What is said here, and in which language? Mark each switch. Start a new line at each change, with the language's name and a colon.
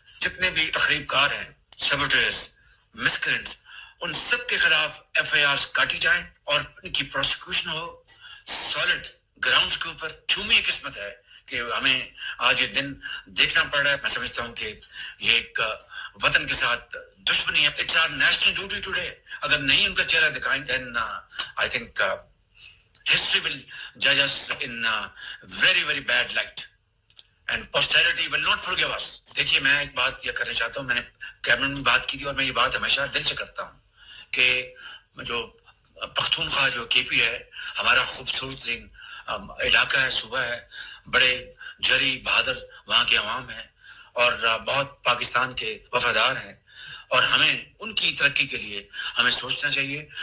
Urdu: جتنے بھی تخریب کار ہیں, سیبوٹیئرز, مسکرینٹس, ان سب کے خلاف ایف آئی آرز کاٹی جائیں اور ان کی پروسیکیوشن ہو سالڈ گراؤنڈز کے اوپر. چومی قسمت ہے کہ ہمیں آج یہ دن دیکھنا پڑ رہا ہے. میں سمجھتا ہوں کہ یہ ایک وطن کے ساتھ دشمنی ہے.
English: It's our national duty today.
Urdu: اگر نہیں ان کا چہرہ دکھائیں
English: Then I think history will judge us in a very very bad light and posterity will not forgive us.
Urdu: دیکھیے میں ایک بات یہ کرنا چاہتا ہوں, میں نے کیبنٹ میں بات کی تھی اور میں یہ بات ہمیشہ دل سے کرتا ہوں کہ جو پختونخوا جو کے پی ہے, ہمارا خوبصورت ترین علاقہ ہے, صوبہ ہے, بڑے جری بہادر وہاں کے عوام ہیں اور بہت پاکستان کے وفادار ہیں, اور ہمیں ان کی ترقی کے لیے ہمیں سوچنا چاہیے.